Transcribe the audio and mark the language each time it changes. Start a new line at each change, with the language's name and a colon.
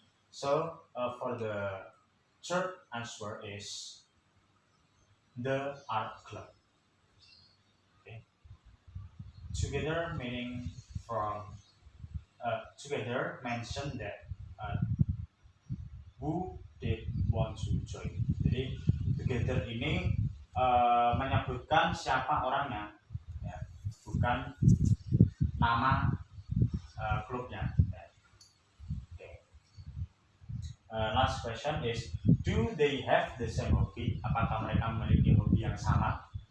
English: So for the third answer is the art club. Okay. Together meaning from together mention that who did want to join.
Indonesian: Jadi together ini menyebutkan siapa orangnya, ya, bukan nama klubnya. Ya. Okay.
English: Last question is, do they have the same hobby?
Indonesian: Apakah mereka memiliki hobi yang sama?